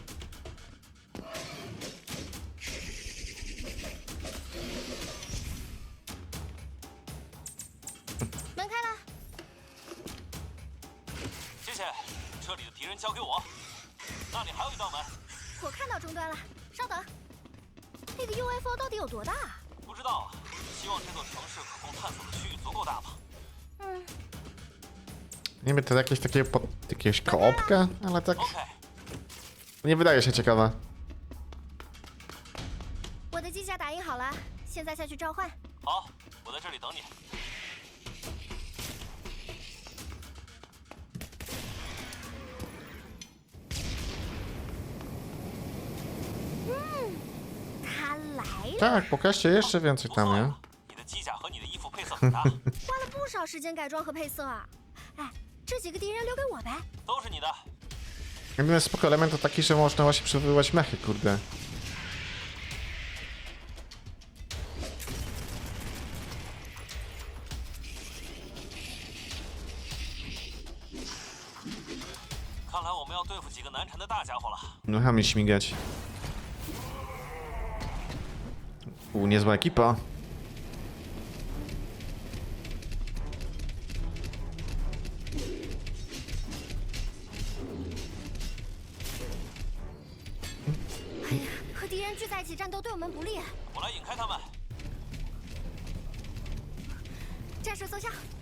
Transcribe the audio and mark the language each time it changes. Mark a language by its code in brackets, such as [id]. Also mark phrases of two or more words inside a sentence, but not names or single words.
[zh] 门开了。谢谢，这里的敌人交给我。那里还有一道门。我看到终端了，稍等。那个 UFO 到底有多大？不知道啊，希望这座城市可供探索的区域足够大吧。 [pl] Niby to jakieś koopka, ale tak nie wydaje się ciekawa. [zh] 我的机甲打印好了，现在下去召唤。好，我在这里等你。他来了。 [pl] Tak, pokażcie jeszcze więcej tam, nie? [zh] 你的机甲和你的衣服配色很搭。花了不少时间改装和配色啊！哎，这几个敌人留给我呗。都是你的。 [pl] Jedyny spoko element to taki, że można właśnie przywoływać mechy, kurde. [zh] 看来我们要对付几个难缠的大家伙了。 [pl] Nochami śmigać. Niezła ekipa. [zh] 哎呀，和敌人聚在一起战斗对我们不利。我来引开他们。战术奏效。